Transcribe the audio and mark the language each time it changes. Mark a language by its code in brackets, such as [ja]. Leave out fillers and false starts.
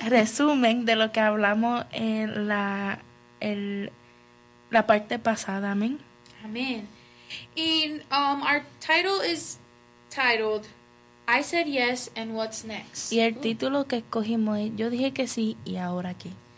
[es] Resumen de lo que hablamos en la parte pasada. Amén. Amén. [en] And our title is titled, I Said Yes and What's Next. [es] Y el título que escogimos es, yo dije que sí y ahora qué.